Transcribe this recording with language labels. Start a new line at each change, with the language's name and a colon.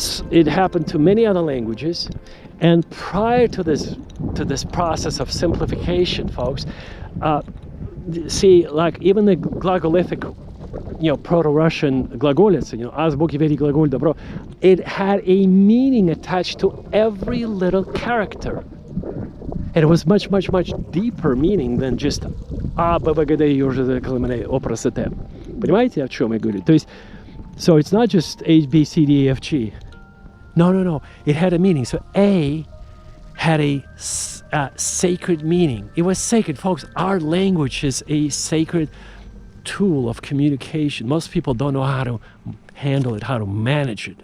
English: It happened to many other languages, and prior to this process of simplification, folks, see, like even the glagolithic, Proto-Russian glagolitsa,
Russian: азбуки вери глаголь добро,
English: it had a meaning attached to every little character. And it was much, much, much deeper meaning than just А, Б, В, Г, Д, Ё, Ж, З, К, Л, М, Н, О, П, Р, С, Т.
Russian: Понимаете, о чем я говорю? То есть,
English: so it's not just A, B, C, D, E, F, G. No. It had a meaning. So A had a sacred meaning. It was sacred, folks. Our language is a sacred tool of communication. Most people don't know how to handle it, how to manage it.